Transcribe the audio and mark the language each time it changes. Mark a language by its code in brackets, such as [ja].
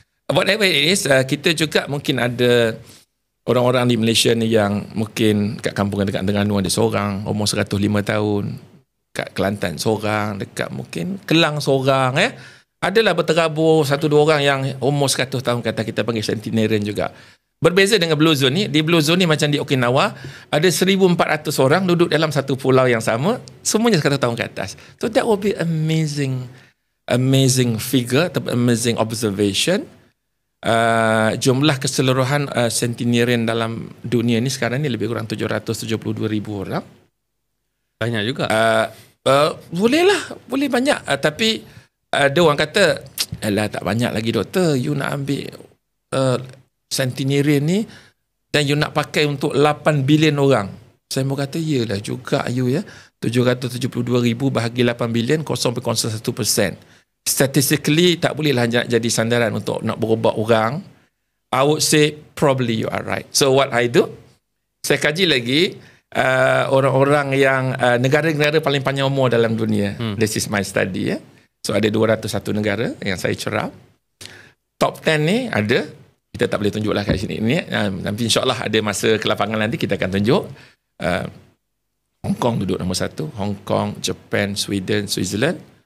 [en] Whatever it is, [ms] kita juga mungkin ada orang-orang di Malaysia ni yang mungkin kat kampung dekat Terengganu ada seorang umur 105 tahun, kat Kelantan seorang, dekat mungkin Kelang seorang adalah berterabur 1-2 orang yang umur 100 tahun kata, kita panggil centenarian juga. Berbeza dengan Blue Zone ni, di Blue Zone ni macam di Okinawa ada 1,400 orang duduk dalam satu pulau yang sama, semuanya 100 tahun ke atas. [en] So that will be amazing figure, amazing observation. [ms] Jumlah keseluruhan centenarian dalam dunia ni sekarang ni lebih kurang 772,000 orang. Banyak juga. Boleh banyak, tapi ada orang kata, alah tak banyak lagi doktor, you nak ambil centenarian ni dan you nak pakai untuk 8 bilion orang. Saya mau kata iyalah juga you ya, 772,000 bahagi 8 bilion, 0.01%. Statistically tak bolehlah jadi sandaran untuk nak berubah orang. [en] I would say probably you are right. So what I do, [ms] saya kaji lagi orang-orang yang negara-negara paling panjang umur dalam dunia. [en] This is my study [ms] ya. So ada 201 negara yang saya cerap. Top 10 ni ada, kita tak boleh tunjuklah kat sini ni. Nanti insyaAllah ada masa kelapangan nanti kita akan tunjuk. Hong Kong duduk nombor 1. Hong Kong, Japan, Sweden, Switzerland.